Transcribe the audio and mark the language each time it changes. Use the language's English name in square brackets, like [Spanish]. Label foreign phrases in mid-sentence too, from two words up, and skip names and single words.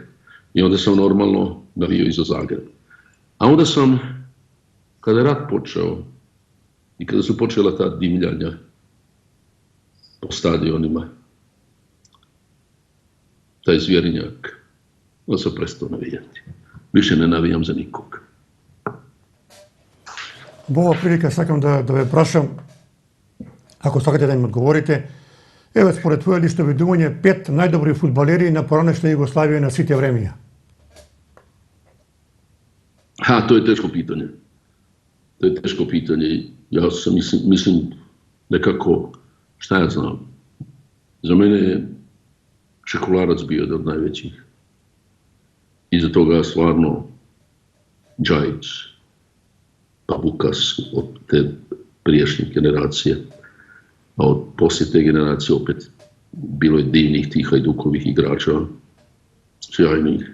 [Croatian] I onda sam normalno navio i za Zagreb. A onda sam, kada je rat počeo i kada su počela ta divljanja po stadionima, taj zvjerinjak, onda sam prestao navijati. Više ne navijam za nikog. [Macedonian] Ова прилика сакам да ве прашам, ако сакате да им одговорите, еве според твое лично видување 5 најдобри фудбалери на поранешна Југославија на сите времења. [Croatian] To je teško pitanje. To je teško pitanje. Ja sam mislim nekako, šta ja znam, za mene je Šekularac bio jedan od najvećih. Iza toga stvarno Džajić, pa Bukas od te priješnje generacije, a od poslije te generacije opet bilo je divnih tih Hajdukovih igrača, sjajnih.